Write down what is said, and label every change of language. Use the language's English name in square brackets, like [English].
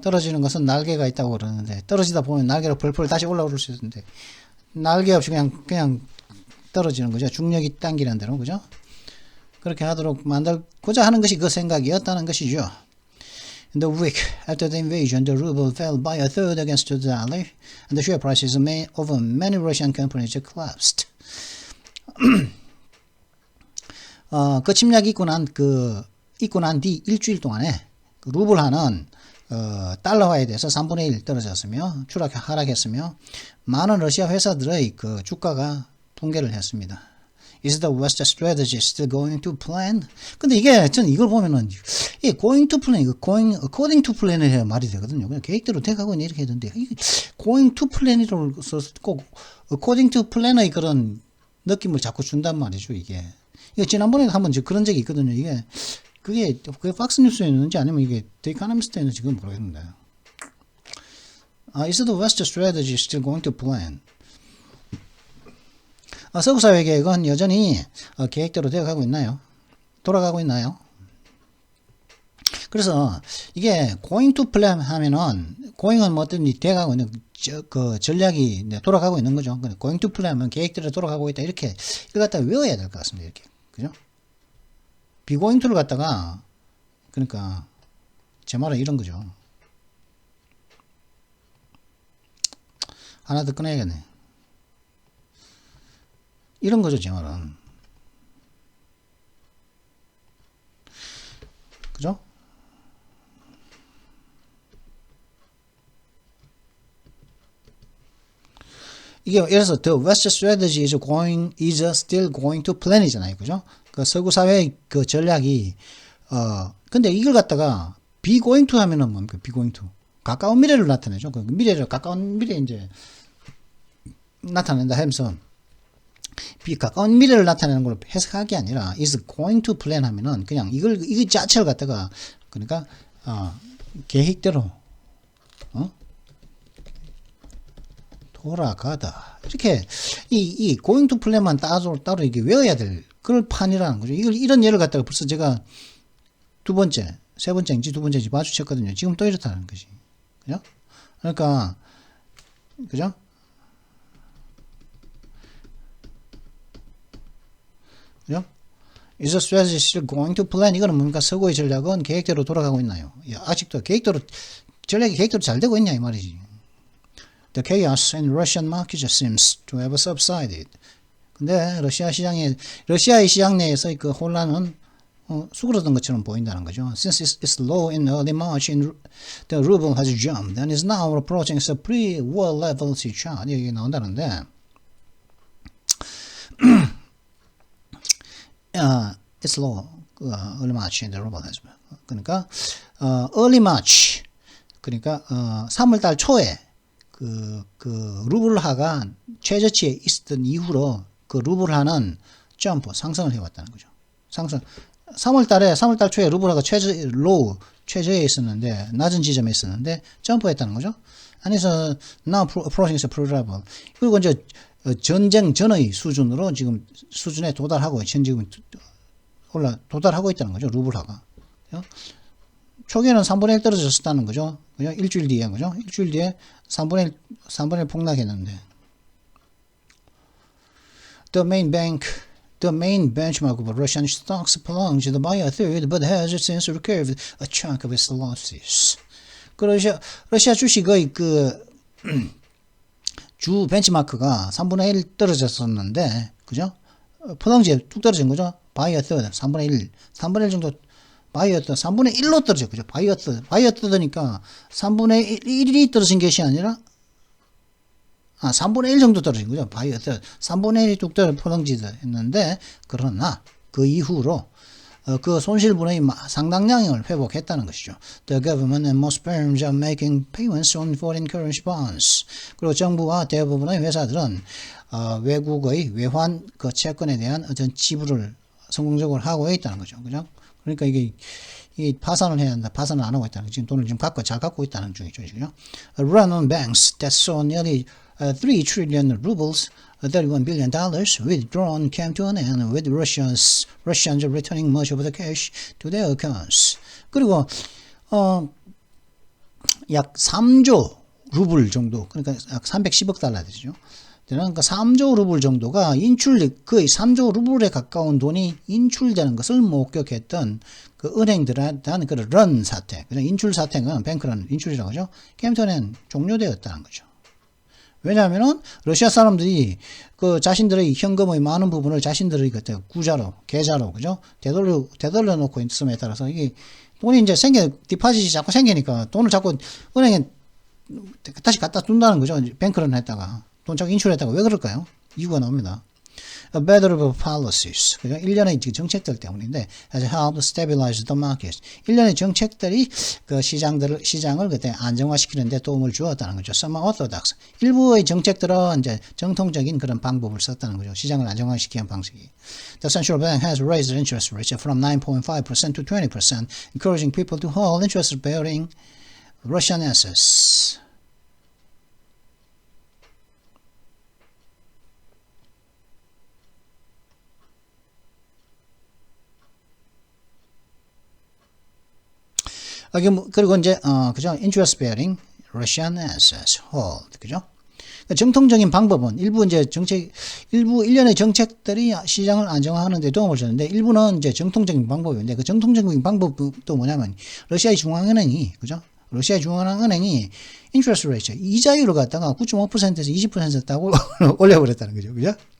[Korean] 떨어지는 것은 날개가 있다고 그러는데, 떨어지다 보면 날개로 펄펄 다시 올라오를 수 있는데, 날개 없이 그냥 떨어지는 거죠. 중력이 당기는 대로, 그죠? 그렇게 하도록 만들고자 하는 것이 그 생각이었다는 것이죠. [English] In the week after the invasion, the ruble fell by a third against the dollar, and the share prices of many Russian companies collapsed. [Korean] 그 침략이 있고 난 뒤 일주일 동안에 루블화는 달러화에 대해서 3분의 1 떨어졌으며 하락했으며 많은 러시아 회사들의 그 주가가 붕괴를 했습니다. [English] Is the West strategy still going to plan? [Korean] 근데 전 이걸 보면은, [English] going to plan, according to plan [Korean] 을 해야 말이 되거든요. 그냥 계획대로 돼가고 이렇게 해야 되는데, [English] going to plan [Korean] 이라고 꼭 [English] according to plan [Korean] 의 그런 느낌을 자꾸 준단 말이죠, 이게. 지난번에 한번 그런 적이 있거든요. 그게 팍스뉴스에 있는지 아니면 이게 The Economist에 있는지 그건 모르겠는데. [English] Is the West strategy still going to plan? [Korean] 서구 사회 계획은 여전히 계획대로 되어가고 있나요? 돌아가고 있나요? 그래서 이게 [English] going to plan [Korean] 하면은 going은 뭐든지 돼가고 있는 그 전략이 돌아가고 있는 거죠. [English] going to plan [Korean] 하면 계획대로 돌아가고 있다. 이걸 갖다가 외워야 될 것 같습니다. 이렇게. 그죠? [English] be going to [Korean] 를 갖다가, 그러니까 제 말은 이런 거죠. 하나 더 꺼내야겠네. 이런 거죠, 제 말은. 그죠? 이게 예를 들어서 [English] the West strategy is still going to plan [Korean] 이잖아요, 그죠? 그 서구 사회의 그 전략이 근데 이걸 갖다가 [English] be going to [Korean] 하면은 뭡니까? [English] be going to [Korean] 가까운 미래를 나타내죠. 그 가까운 미래 이제 나타낸다 하면서. 가까운 미래를 나타내는 걸 해석하는 게 아니라 [English] is going to plan [Korean] 하면은 그냥 이거 자체를 갖다가 그러니까 계획대로 돌아가다. 이렇게 이 [English] going to plan [Korean] 만 따로 이게 외워야 될 그걸 판이라는 거죠. 이런 예를 갖다가 벌써 제가 세 번째인지 두 번째인지 마주쳤거든요. 지금 또 이렇다는 것이. 그죠? 그러니까 그죠? 그죠? [English] Is the strategy still going to plan? [Korean] 이거는 뭡니까? 서구의 전략은 계획대로 돌아가고 있나요? 아직도 전략이 계획대로 잘 되고 있냐 이 말이지. [English] The chaos in Russian market seems to have subsided. [Korean] 근데 러시아의 시장 내에서의 그 혼란은 수그러든 것처럼 보인다는 거죠. [English] Since it's low in early March, the ruble has jumped and is now approaching the pre-war levels chart. [Korean] 여기 나온다는데, [English] it's low, early March in the ruble has. [Korean] 그러니까 early March, 그러니까 3월달 초에 그 루블화가 최저치에 있었던 이후로 그 루블화는 점프 상승을 해왔다는 거죠. 상승. 3월 초에 루블화가 최저에 있었는데, 낮은 지점에 있었는데, 점프했다는 거죠. 안에서, [English] now approaching the pre-level. [Korean] 그리고 이제, 전쟁 전의 수준에 도달하고, 지금 도달하고 있다는 거죠. 루블화가. 초기에는 3분의 1 떨어졌었다는 거죠. 그죠? 일주일 뒤에, 그죠? 일주일 뒤에 3분의 1 폭락했는데. [English] The main benchmark of Russian stocks plunged by a third, but has since recovered a chunk of its losses. [Korean] 러시아 주식의 주 벤치마크가 3분의 1 떨어졌었는데, 그죠? 플렁지에 뚝 떨어진 거죠? [English] by a third, [Korean] 3분의 1 정도, by a third, 3분의 1로 떨어져, 그죠? [English] by a third [Korean] 니까 3분의 1이 떨어진 것이 아니라 3분의 1 정도 떨어진 거죠. 바이오스 3분의 1이 뚝 떨어져 포장지도 했는데, 그러나 그 이후로 그 손실분의 상당량을 회복했다는 것이죠. [English] The government and most firms are making payments on foreign currency bonds. [Korean] 그리고 정부와 대부분의 회사들은 외국의 외환 그 채권에 대한 어떤 지불을 성공적으로 하고 있다는 거죠. 그죠? 그러니까 이게 파산을 해야 한다. 파산을 안 하고 있다는 거죠. 지금 돈을 지금 잘 갖고 있다는 중이죠. 그죠? [English] Run on banks that saw nearly 3 trillion rubles, $31 billion withdrawn came to an end with Russians returning much of the cash to their accounts. [Korean] 그리고 약 3조 루블 정도, 그러니까 약 310억 달러 되죠. 그러니까 3조 루블 정도가 거의 3조 루블에 가까운 돈이 인출되는 것을 목격했던 그 은행들에 대한 그런 런 사태, 인출 사태는 뱅크런 인출이라고 하죠. 캠턴엔 종료되었다는 거죠. 왜냐하면은 러시아 사람들이 그 자신들의 현금의 많은 부분을 자신들의 그때 구자로, 계좌로, 그죠? 되돌려 놓고 있음에 따라서 이게 돈이 이제 디파짓이 자꾸 생기니까 돈을 자꾸 은행에 다시 갖다 둔다는 거죠. 뱅크런 했다가. 돈 자꾸 인출했다가 왜 그럴까요? 이유가 나옵니다. [English] A better of policies. [Korean] 그죠? 일련의 정책들 때문인데, [English] has helped stabilize the market. [Korean] 일련의 정책들이 그 시장을 그때 안정화시키는 데 도움을 주었다는 거죠. [English] Some orthodox. [Korean] 일부의 정책들은 이제 정통적인 그런 방법을 썼다는 거죠. 시장을 안정화시키는 방식이. [English] The central bank has raised interest rates from 9.5% to 20%, encouraging people to hold interest-bearing Russian assets. [Korean] 그리고 이제 그죠? [English] interest bearing Russian assets hold. [Korean] 그죠? 정통적인 방법은 일부 일련의 정책들이 시장을 안정화하는 데 도움을 줬는데, 일부는 이제 정통적인 방법인데, 그 정통적인 방법도 뭐냐면 러시아의 중앙은행이, 그죠? 러시아의 중앙은행이 interest rate 이자율을 갖다가 9.5%에서 20% 따고 올려버렸다는 거죠. 그죠?